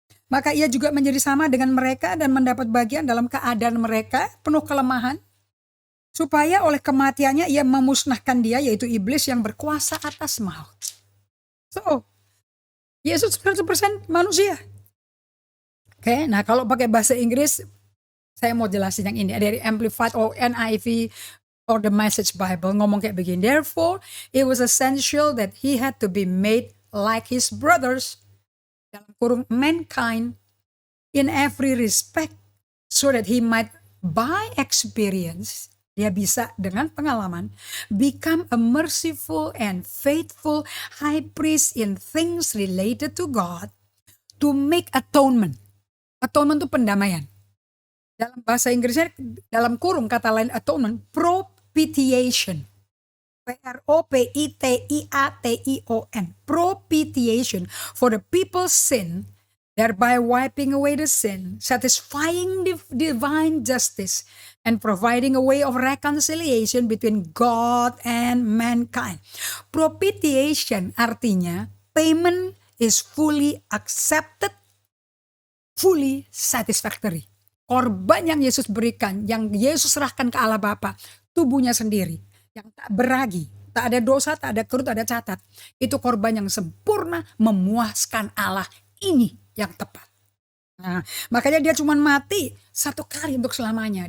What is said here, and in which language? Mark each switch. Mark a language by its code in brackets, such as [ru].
[id] Maka ia juga menjadi sama dengan mereka dan mendapat bagian dalam keadaan mereka penuh kelemahan, supaya oleh kematiannya ia memusnahkan dia, yaitu iblis yang berkuasa atas maut. So, Yesus 100% manusia. Oke, nah kalau pakai bahasa Inggris, saya mau jelasin yang ini. Dari Amplified or NIV or the Message Bible ngomong kayak begini. [en] Therefore, it was essential that he had to be made like his brothers, [id] dalam kurung [en] mankind, in every respect, so that he might by experience, [id] dia bisa dengan pengalaman, [en] become a merciful and faithful high priest in things related to God, to make atonement. [id] Atonement itu pendamaian. Dalam bahasa Inggrisnya, dalam kurung kata lain atonement, propitiation. [en] Propitiation. Propitiation for the people's sin, thereby wiping away the sin, satisfying divine justice, and providing a way of reconciliation between God and mankind. [id] Propitiation artinya [en] payment is fully accepted, fully satisfactory. [id] Korban yang Yesus berikan, yang Yesus serahkan ke Allah Bapa, tubuhnya sendiri, yang tak beragi, tak ada dosa, tak ada kerut, tak ada catat. Itu korban yang sempurna, memuaskan Allah. Ini yang tepat. Nah, makanya dia cuma mati satu kali untuk selamanya.